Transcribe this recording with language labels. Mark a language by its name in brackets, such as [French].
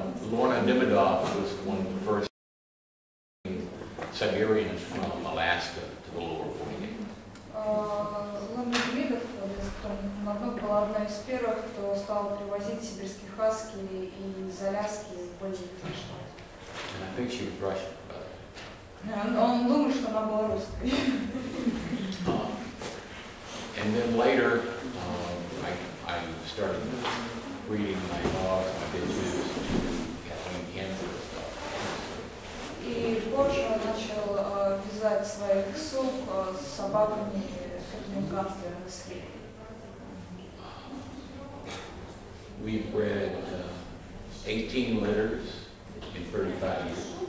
[English] Lorna Demidov was one of the first Siberians from Alaska to the lower 48. [Russian] Лорна Демидов, Монадноck, была одна из первых, кто стал привозить сибирские хаски из Аляски в более южный штат. [English] And I think she was Russian, but [Russian] Он думает, что она была русской. [English] and then later, I started breeding my dogs, my bitches, to Kathleen Cancer stuff. [Russian] И позже он начал вязать своих сук с собаками коммуникации Хаски. [English] We bred 18 litters in 35 years.